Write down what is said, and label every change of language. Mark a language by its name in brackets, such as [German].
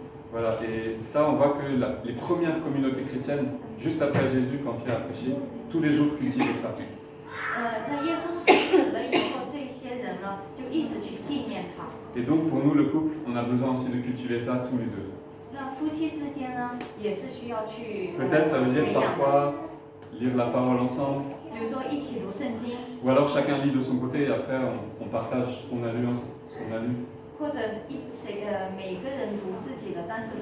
[French] Voilà, et ça on voit que les premières communautés chrétiennes, juste après Jésus quand Pierre a prêché, tous les jours cultivaient ça. [Chinese] 那耶稣死了以后，这些人呢就一直去纪念他。 [French] Et donc pour nous le couple, on a besoin aussi de cultiver ça tous les deux. [Chinese] 那夫妻之间呢，也是需要去 [French] Peut-être ça veut dire [Chinese] 培养的。 [French] parfois lire la parole ensemble, [Chinese] 比如说一起读圣经， [French] ou alors chacun lit de son côté et après on partage ce qu'on a lu. [Chinese] 或者每个人读自己的，但是最